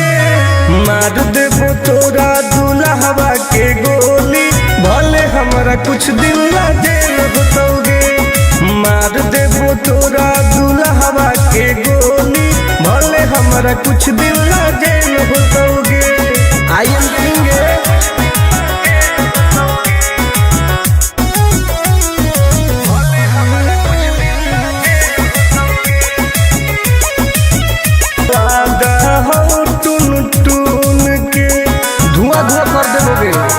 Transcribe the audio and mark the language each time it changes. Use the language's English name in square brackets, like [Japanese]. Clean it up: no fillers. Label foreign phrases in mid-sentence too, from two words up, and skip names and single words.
[Magahi] मार देबो तोरा दुल्हवा के गोली भले हमारा कुछ दिन ला जेल होतोगे। मार देबो तोरा दुल्हवा के गोली भले हमारा कुछ दिन ला जेल होतोगे। [English] I am King [Magahi] टून टून के धुआं धुआं कर देबोगे।